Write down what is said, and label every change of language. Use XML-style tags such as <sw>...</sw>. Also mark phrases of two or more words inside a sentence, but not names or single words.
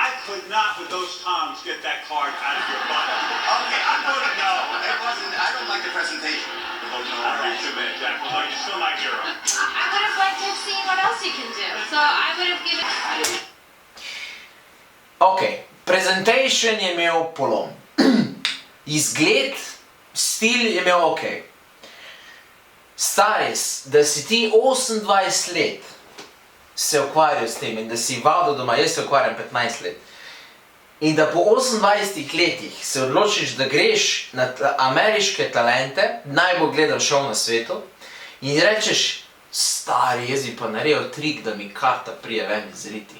<en>I could not, with those tongs, get that card out of your butt. Okay, I'm voting no. It wasn't. I don't like the presentation. I vote no on you too, man, Jack. Well, you're still my hero. I would have liked to have seen what else you can do. So I would have given.</en> <sl>Ok, presentation je imel polom. Izgled, stil je imel ok. Staris, da si ti 28 let se ukvarjal s tem in da si vadil doma, jaz se ukvarjam 15 let. In da po 28 letih se odločiš, da greš na ameriške talente, najbolj gledal šov na svetu, in rečeš, stari, jaz bi pa naredil trik, da mi karta prije ven iz riti.</sl>